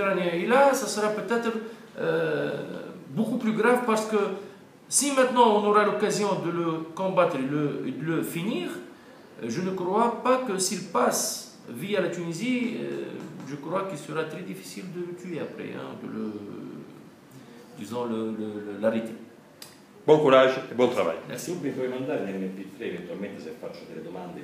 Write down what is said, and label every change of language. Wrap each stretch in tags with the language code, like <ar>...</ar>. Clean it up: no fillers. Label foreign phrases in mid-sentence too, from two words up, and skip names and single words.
<fr>Et là, ça sera peut-être beaucoup plus grave parce que Si maintenant on aura l'occasion de le combattre et de le finir, je ne crois pas que s'il passe via la Tunisie, je crois qu'il sera très difficile de le tuer après, hein, l'arrêter.</fr> <it>Buon coraggio e buon travail.</it> <fr>Merci.</fr> <it>Tu mi puoi mandare l'MP3 eventualmente se faccio delle domande?</it>